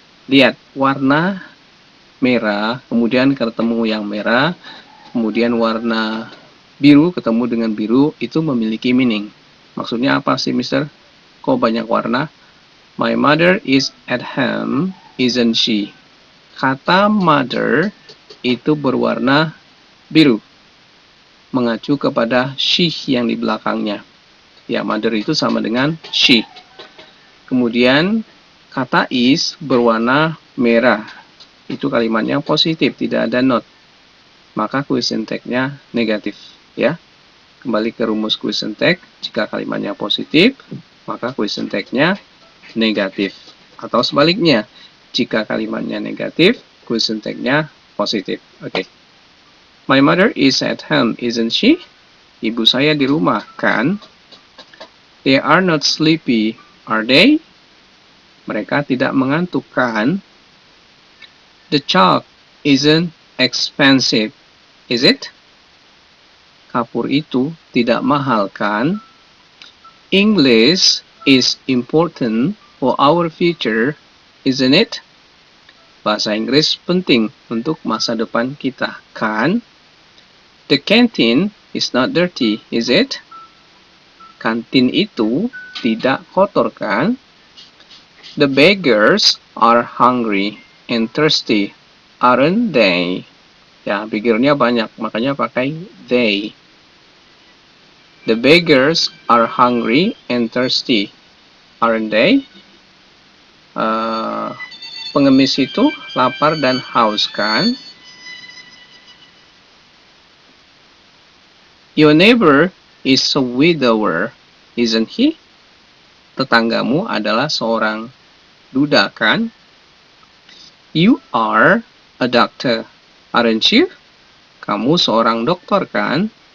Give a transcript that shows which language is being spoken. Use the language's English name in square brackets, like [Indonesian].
[Indonesian] Lihat, warna merah, kemudian ketemu yang merah, kemudian warna biru ketemu dengan biru, itu memiliki meaning. Maksudnya apa sih, Mister? Kok banyak warna? [English] My mother is at home, isn't she? [Indonesian] Kata mother itu berwarna biru, mengacu kepada she yang di belakangnya. Ya, mother itu sama dengan she. Kemudian kata is berwarna merah. Itu kalimatnya positif, tidak ada not. Maka question tag-nya negatif, ya. Kembali ke rumus question tag, jika kalimatnya positif, maka question tag-nya negatif. Atau sebaliknya, jika kalimatnya negatif, question tag-nya positif. Oke. [English] My mother is at home, isn't she? [Indonesian] Ibu saya di rumah, kan? [English] They are not sleepy, are they? [Indonesian] Mereka tidak mengantuk, kan? [English] The chalk isn't expensive, is it? [Indonesian] Kapur itu tidak mahal, kan? [English] English is important for our future, isn't it? [Indonesian] Bahasa Inggris penting untuk masa depan kita, kan? [English] The canteen is not dirty, is it? [Indonesian] Kantin itu tidak kotor, kan? [English] The beggars are hungry and thirsty, aren't they? [Indonesian] Ya, beggarnya banyak, makanya pakai they. [English] The beggars are hungry and thirsty, aren't they? [Indonesian] Pengemis itu lapar dan haus, kan? [English] Your neighbor is a widower, isn't he? [Indonesian] Tetanggamu adalah seorang duda, kan? [English] You are a doctor, aren't you? [Indonesian] Kamu seorang dokter, kan?